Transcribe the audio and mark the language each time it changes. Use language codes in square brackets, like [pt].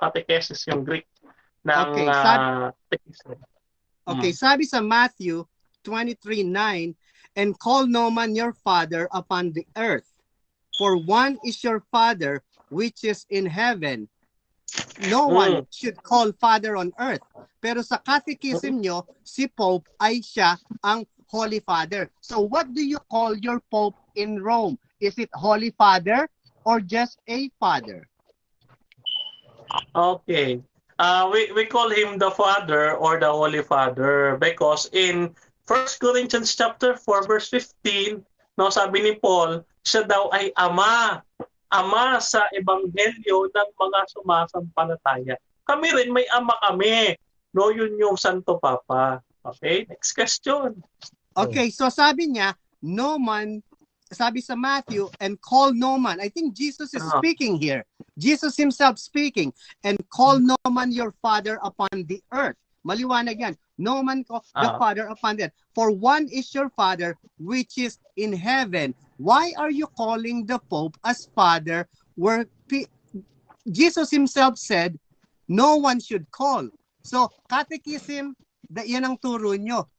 [tl] Catechesis yung Greek ng catechism. [en] Okay, [tl] sabi sa [en] Matthew 23:9, and call no man your father upon the earth, for one is your Father which is in heaven. No one should call Father on earth. [tl] Pero sa catechism nyo, si Pope ay siya ang Holy Father. [en] So what do you call your Pope in Rome? Is it Holy Father or just a Father? Okay. We call him the Father or the Holy Father because in 1 Corinthians chapter 4 verse 15, no, [tl] sabi ni Paul, siya daw ay ama sa ebanghelyo ng mga sumasampalataya. Kami rin may ama kami. No, yun yung Santo Papa. [en] Okay, next question. [tl] Okay, so sabi niya, no man, sabi sa Matthew, [en] and call no man. I think Jesus is speaking here. Jesus himself speaking. And call no man your father upon the earth. [tl] Maliwanag yan. [en] No man call the Father upon the earth. For one is your Father which is in heaven. Why are you calling the Pope as Father where Jesus himself said, no one should call? [tl] So, catechism, yan ang turo nyo.